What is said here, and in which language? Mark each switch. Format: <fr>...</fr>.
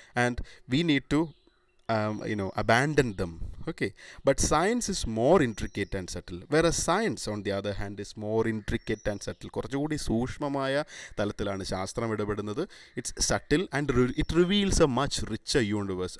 <en>And we need to abandon them. Okay, but science is more intricate and subtle, whereas science on the other hand is more intricate and subtle.</en> <ml>കുറച്ചുകൂടി സൂക്ഷ്മമായ തലത്തിലാണ് ശാസ്ത്രം ഇടപെടുന്നത്.</ml> <en>It's subtle and it reveals a much richer universe.</en>